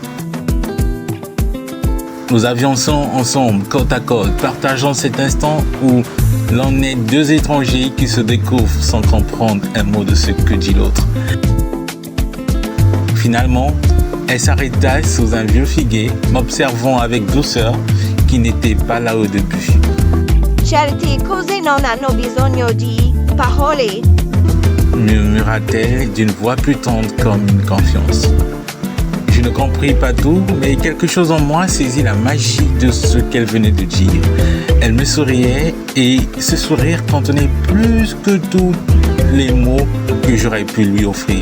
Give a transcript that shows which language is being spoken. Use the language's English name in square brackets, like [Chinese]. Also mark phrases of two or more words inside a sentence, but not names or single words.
[French] Nous avançons ensemble, côte à côte, partageant cet instant où l'on est deux étrangers qui se découvrent sans comprendre un mot de ce que dit l'autre. Finalement, elle s'arrêta sous un vieux figuier, m'observant avec douceur, qui n'était pas là au début. [Italian] Certe cose non hanno bisogno di parole. [French] Murmura-t-elle d'une voix plus tendre comme une confiance. Je ne compris pas tout, mais quelque chose en moi saisit la magie de ce qu'elle venait de dire. Elle me souriait et ce sourire contenait plus que tous les mots que j'aurais pu lui offrir.